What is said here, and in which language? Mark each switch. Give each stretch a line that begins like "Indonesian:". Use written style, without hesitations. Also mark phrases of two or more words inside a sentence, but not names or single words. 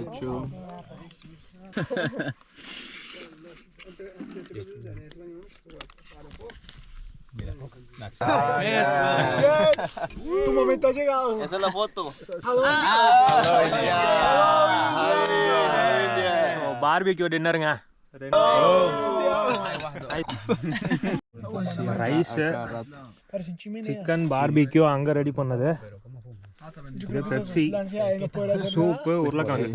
Spanish: Tu momento ha llegado. Esa es la foto.
English: barbecue dinner. rice, chicken barbecue
Tamil: அங்கே ரெடி பண்ணது. இது பெப்சி, சூப்பு, உருளைக்கிழங்கு.